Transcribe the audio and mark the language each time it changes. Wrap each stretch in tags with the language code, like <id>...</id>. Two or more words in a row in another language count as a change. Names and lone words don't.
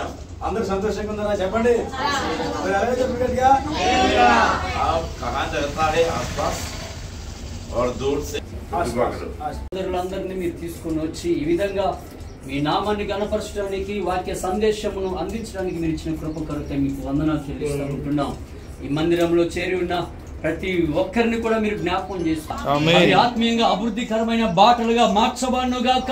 <te>అందరూ సంతోషంగా ఉన్నారా? చెప్పండి. మరి అలాగే చెప్పగలిగా.</te> <hi>आप कहाँ रहता है? आसपास और दूर से</hi> <te>అందరిని మీరు తీసుకొని వచ్చి ఈ విధంగా మీ నామాన్ని గణపరచడానికి, వాక్య సందేశమును అందించడానికి మీరు ఇచ్చిన కృప కొరకై మీకు వందనాలు చెల్లిస్తున్నాం. ఈ మందిరంలో చేరి ఉన్న ప్రతి ఒక్కరిని కూడా మీరు జ్ఞాపకం చేస్తారు. ఆత్మీయంగా అభివృద్ధికరమైన బాటలుగా మార్చబడును గాక.</te>